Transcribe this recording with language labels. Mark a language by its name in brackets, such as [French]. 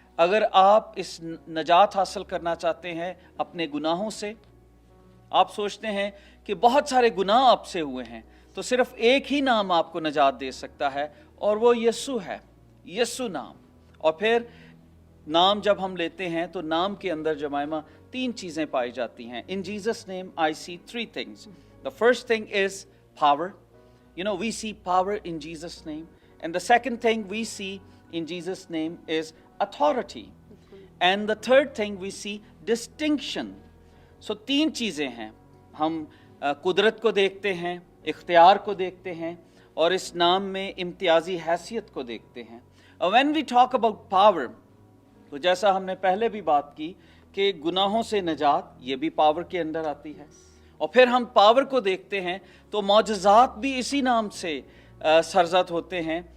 [Hindi] अगर आप इस नजात हासिल करना चाहते हैं अपने गुनाहों से, आप सोचते हैं कि बहुत सारे गुनाह आपसे हुए हैं, तो सिर्फ एक ही नाम आपको नजात दे सकता है, और वो यीशु है, यीशु नाम। और फिर नाम जब हम लेते हैं तो नाम के अंदर जमाइमा 3 चीज़ें पाई जाती हैं। [English] In Jesus name I see 3 things. The first thing is power, we see power in Jesus' name. And the second thing we see in Jesus' name is authority. And the third thing we see distinction. [Hindi] So 3 चीज़ें हैं, हम कुदरत को देखते हैं, इख्तियार को देखते हैं और इस नाम में इम्तियाजी हैसियत को देखते हैं. [English] When we talk about power, [Hindi] तो जैसा हमने पहले भी बात की कि गुनाहों से नजात ये भी पावर के अंदर आती है, और फिर हम पावर को देखते हैं तो मौजज़ात भी इसी नाम से सरजद होते हैं.